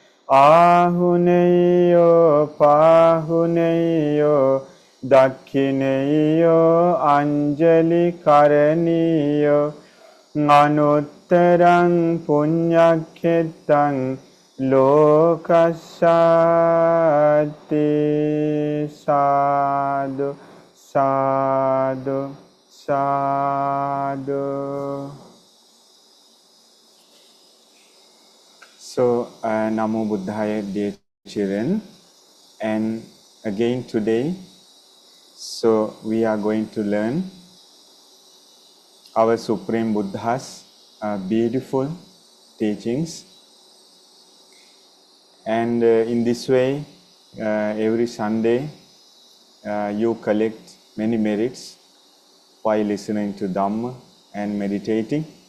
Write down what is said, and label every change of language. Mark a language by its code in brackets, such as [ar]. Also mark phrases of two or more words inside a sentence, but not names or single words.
[pi] ahuneyo pahuneyo dakhineyo anjali karaniyo anuttarang punyakhetang lokasati sadhu sadhu sadhu. So Namo Buddhaya, [en] dear children, and again today so we are going to learn our Supreme Buddha's beautiful teachings. And in this way, every Sunday, you collect many merits while listening to Dhamma and meditating.